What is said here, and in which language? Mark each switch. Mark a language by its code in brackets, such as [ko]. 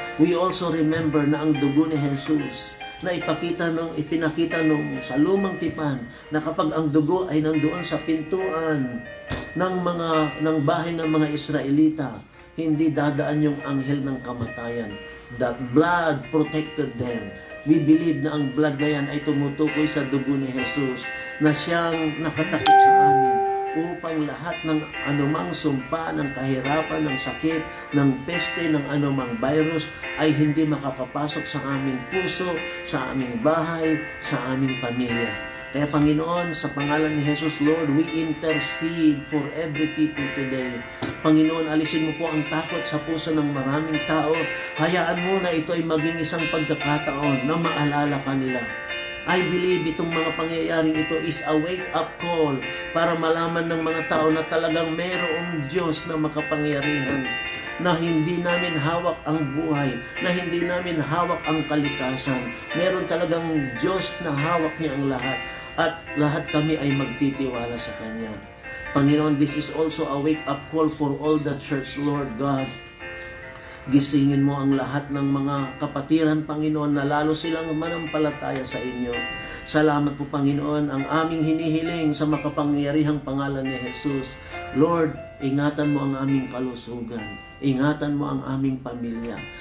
[en] We also remember [tl] na ang dugo ni Jesus na ipinakita nung sa lumang tipan, na kapag ang dugo ay nandoon sa pintuan ng bahay ng mga Israelita, hindi dadaan yung anghel ng kamatayan. [en] That blood protected them. We believe [tl] na ang blood na yan ay tumutukoy sa dugo ni Jesus na siyang nakatakip sa amin, upang lahat ng anumang sumpa, ng kahirapan, ng sakit, ng peste, ng anumang virus ay hindi makapapasok sa aming puso, sa aming bahay, sa aming pamilya. Kaya Panginoon, sa pangalan ni Jesus, [en] Lord, we intercede for every people today. [tl] Panginoon, alisin mo po ang takot sa puso ng maraming tao. Hayaan mo na ito ay maging isang pagkakataon na maalala ka nila. [en] I believe [tl] itong mga pangyayaring ito [en] is a wake-up call [tl] para malaman ng mga tao na talagang mayroong Diyos na makapangyarihan, na hindi namin hawak ang buhay, na hindi namin hawak ang kalikasan. Meron talagang Diyos na hawak niya ang lahat, at lahat kami ay magtitiwala sa Kanya. [en] Panginoon, this is also a wake-up call for all the church, Lord God. [tl] Gisingin mo ang lahat ng mga kapatiran, Panginoon, na lalo silang manampalataya sa inyo. Salamat po, Panginoon, ang aming hinihiling sa makapangyarihang pangalan ni Jesus. Lord, ingatan mo ang aming kalusugan. Ingatan mo ang aming pamilya.